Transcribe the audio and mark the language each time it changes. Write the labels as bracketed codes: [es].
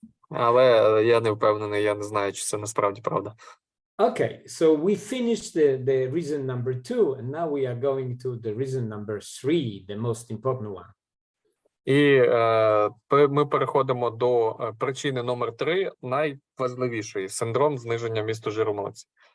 [uk] Але я не впевнений, я не знаю, чи це насправді правда. [en] Okay, so we finished the reason number 2, and now we are going to the reason number 3, the most important one. [uk] І ми переходимо до причини номер 3, найважливішої – синдром зниження вмісту жиру в молоці.